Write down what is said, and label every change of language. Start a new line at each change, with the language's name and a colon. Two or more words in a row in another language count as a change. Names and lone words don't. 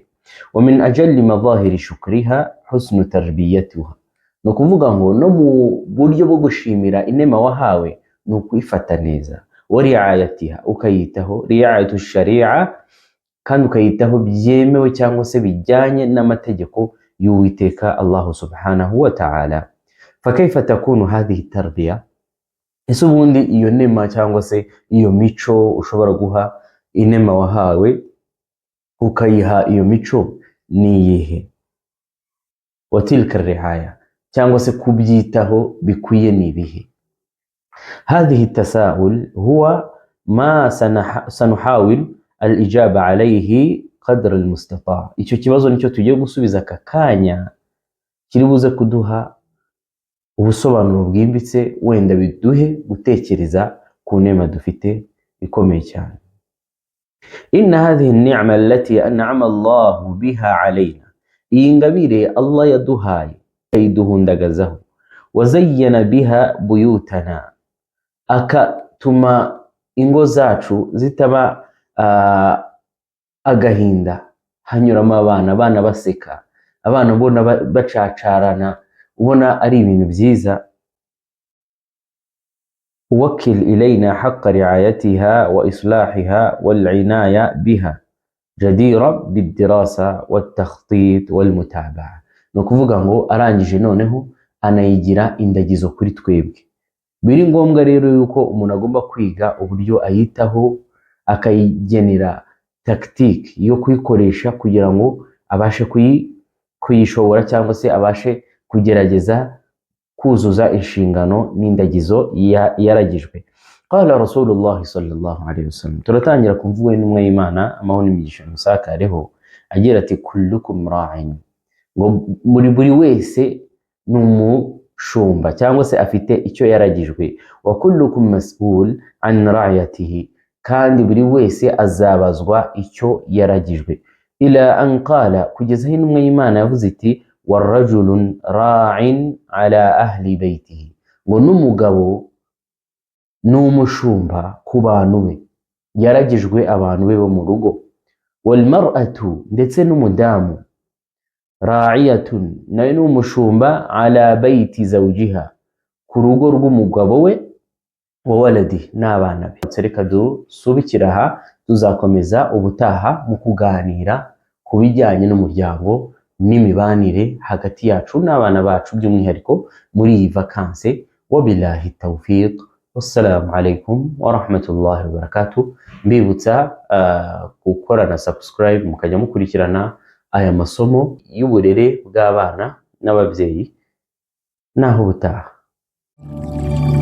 Arabic: ومن أجل مظاهر شكرها حسن تربيتها.
Kinyarwanda: Ni ukuvuga ngo no mu buryo bwo gushimira inema wahawe ni ukuyifata neza.
Arabic: ورعايتها,
Kinyarwanda: ukayitaho,
Arabic: رعاية شرعية,
Kinyarwanda: kandi ukayitaho byemewe cyangwa se bijyanye n'amategeko y'Uwiteka Allah
Arabic: سبحانه وتعالى. فكيف تكون هذه التربية?
Kinyarwanda: Ese ubundi iyo nema cyangwa se iyo mico ushobora guha inema wahawe, ukayiha iyo mico ni iyihe?
Arabic: وتلك الرعاية,
Kinyarwanda: cyangwa se kubyitaho bikwiye ni ibihe?
Arabic: هذا التساؤل هو ما سنحاول الإجابة عليه قدر المستطاع'.
Kinyarwanda: Icyo kibazo nicyo tugiye gusubiza aka kanya, kiri buze kuduha ubusobanuro bwimbitse, wenda biduhe gutekereza ku nema dufite ikomeye cyane.
Arabic: إن هذه النعمة التي أنعم الله بها علينا,
Kinyarwanda: iyi ngabire Allah yaduhaye ayiduhundagazaho,
Arabic: وزين بها بيوتنا,
Kinyarwanda: akatuma ingo zacu zitaba agahinda, hanyuramo abana baseka, abana ubona bacacarana, ubona ari ibintu byiza.
Arabic: ووكل إلينا حق رعايتها وإصلاحها والعناية بها جديرة بالدراسة والتخطيط والمتابعة.
Kinyarwanda: No kuvuga ngo arangije noneho anayigira indagizo kuri twebwe. Biri ngombwa rero yuko umuntu agomba kwiga uburyo ayitaho, akayigenera tactique yo kuyikoresha kugira ngo abashe kuyishobora, cyangwa se abashe kugerageza kuzuza inshingano n'indagizo yaragijwe.
Arabic: قال رسول الله صلى الله عليه وسلم,
Kinyarwanda: turatangira kumvuga n'umwe y'Imana, amahoro n'imigisha musakareho, agira ati
Arabic: كلكم راع,
Kinyarwanda: ngo muri buri wese n'umushumba cyangwa se afite icyo yaragijwe.
Arabic: وكلكم مسؤول عن رعيته,
Kinyarwanda: kandi buri wese azabazwa icyo yaragijwe.
Arabic: إلى أن قال,
Kinyarwanda: kugeza hino umwe y'Imana yavuze iti
Arabic: والرجل راع على أهل بيته,
Kinyarwanda: ngo n'umugabo n'umushumba ku bantu be. yaragijwe abantu be bo mu rugo.
Arabic: والمرأة,
Kinyarwanda: ndetse n'umudamu, ra'iyatun, nayo ni umushumba,
Arabic: على بيت زوجها,
Kinyarwanda: ku rugo rw'umugabo we,
Arabic: وولده,
Kinyarwanda: n'abana be. Reka dusubikira aha, tuzakomeza ubutaha mu kuganira ku bijyanye n'umuryango n'imibanire hagati yacu n'abana bacu, by'umwihariko muri iyi vakanse.
Arabic: وبالله التوفيق والسلام عليكم ورحمة الله وبركاته.
Kinyarwanda: Mbibutsa gukora na subscribe mukajya mukurikirana aya masomo y'uburere bw'abana n'ababyeyi. Naho ubutaha.